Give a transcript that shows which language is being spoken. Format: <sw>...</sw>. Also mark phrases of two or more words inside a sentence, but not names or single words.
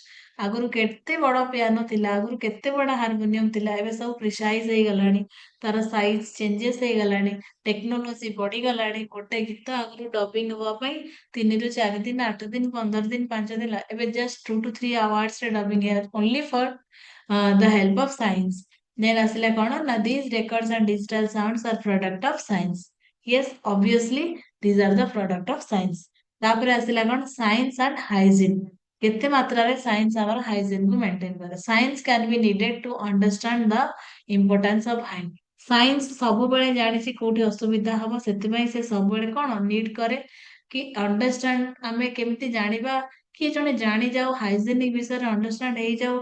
<or>ଆଗରୁ କେତେ ବଡ ପିଆନୋ ଥିଲା, ଆଗରୁ କେତେ ବଡ ହାରମୋନିୟମ ଥିଲା, ଏବେ ସବୁ ପ୍ରିସାଇଜ ହେଇଗଲାଣି, ତାର</or> <en>size changes</en> <or>ହେଇଗଲାଣି, ଟେକ୍ନୋଲୋଜି ବଢିଗଲାଣି. ଗୋଟେ ଗୀତ ଆଗରୁ ଡବିଂ ହବା ପାଇଁ 3 ରୁ 4 ଦିନ, 8 ଦିନ, 15 ଦିନ, 5 ଦିନ, ଏବେ</or> <en>just 2 to 3 hours</en> <or>ରେ ଡବିଂ</or> <en>only for the help of science. then</en> <or>ଆସିଲା କଣ ନା</or> <en>these records and digital sounds are product of science. Yes, obviously these are the product of science.</en> <or>ତାପରେ ଆସିଲା କଣ</or> <en>science and hygiene.</en> <or>କେତେ ମାତ୍ରାରେ ସାଇନ୍ସ ଆମର ହାଇଜିନ୍ କୁ ମେଣ୍ଟେନ କରେ.</or> <en>Science can be needed to understand the importance of hygiene.</en> <or>ସାଇନ୍ସ ସବୁବେଳେ ଜାଣିଛି କୋଉଠି ଅସୁବିଧା ହବ, ସେଥିପାଇଁ ସେ ସବୁବେଳେ କଣ ନିଡ୍ କରେ କି ଅଣ୍ଡରଷ୍ଟାଣ୍ଡ, ଆମେ କେମିତି ଜାଣିବା, କିଏ ଜଣେ ଜାଣିଯାଉ ହାଇଜେନିକ ବିଷୟରେ ଅଣ୍ଡରଷ୍ଟାଣ୍ଡ ହେଇଯାଉ.</or>